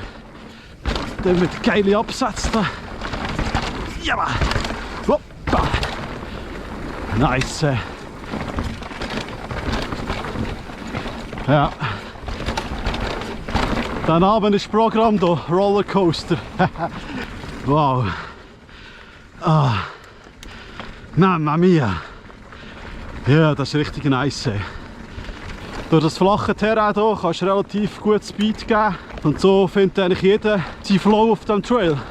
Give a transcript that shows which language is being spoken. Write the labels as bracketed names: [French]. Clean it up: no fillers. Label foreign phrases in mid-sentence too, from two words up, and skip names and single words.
[German] Dann mit geilen Absätzen da. Ja, Mann. Hoppa. Nice. Ja. Dann Abend ist das Programm hier, Rollercoaster. Wow. Ah. [Italian] Mamma mia. [German] Ja, das ist richtig nice. Durch das flache Terrain hier kannst du relativ gut Speed geben. Und so findet eigentlich jeder seinen Flow auf dem Trail.